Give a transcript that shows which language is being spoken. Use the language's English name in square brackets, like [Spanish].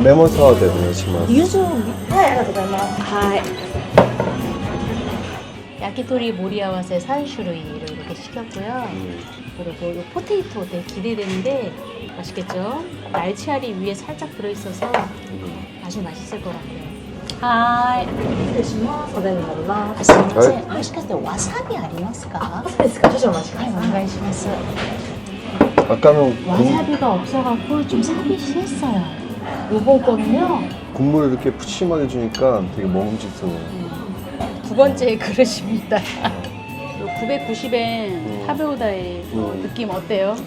[Japanese] あ、レモンサワーでお願いします。柚子はいありがとうございますはい焼き鳥盛り合わせ 3種類 [Korean] 이렇게 시켰고요. 그리고 이 포테이토 되게 기대되는데 맛있겠죠? 날치알이 위에 살짝 들어있어서 아주 맛있을 것 같아요. 하이. [Japanese] 失礼しますお電話になりますすみません。もしかしてわさびありますか？そうですか少々お待ちくださいお願いします. [Korean] 아까는 와사비가 없어갖고 좀 사비시했어요. 요번 거는요. 국물을 이렇게 푸짐하게 주니까 되게 먹음직스러워요. 두 번째 그릇입니다. 990엔 타베오다의 느낌 어때요?